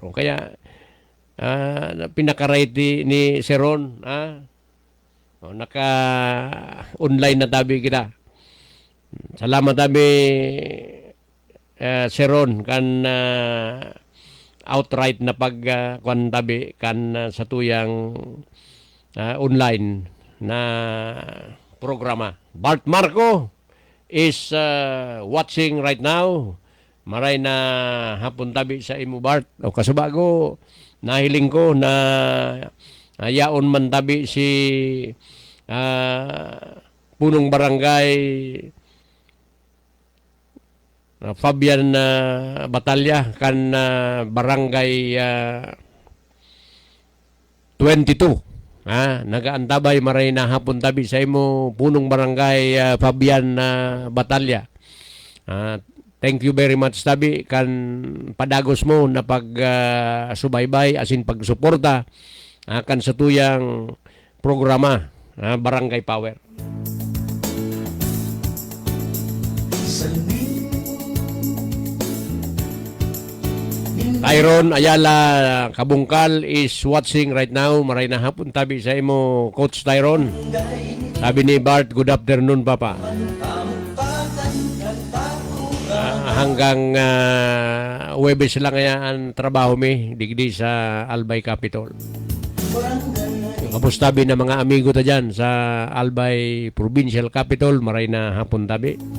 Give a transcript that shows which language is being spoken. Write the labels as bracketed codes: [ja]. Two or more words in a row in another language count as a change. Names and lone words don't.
[bik] O kaya pinaka-right ni Seron, naka-online na tabi kita. Salamat tabi Seron kan outright na pagkuan tabi kan sa tuyang online na programa. [en] Bart Marco is watching right now. [bik] Maray na hapon tabi sa imo Bart. O kasubago nahiling ko na yaon man tabi si punong barangay Fabian Batalya kan barangay 22. Nagaantabay maray na hapon tabi sa imo punong barangay Fabian Batalya. [en] Thank you very much [bik] tabi kan padagos mo na pag-subaybay asin pagsuporta kan sa tuyang programa Barangay Power. [en] Tyron Ayala Kabungkal is watching right now. [bik] Maray na hapon tabi sa imo Coach Tyron. Sabi ni Bart, [en] good afternoon [bik] papa. Hanggang Huwebes lang ang trabaho mi digdi sa Albay Capitol. Kapos tabi na mga amigo ta dyan sa Albay Provincial Capitol, maray na hapon tabi.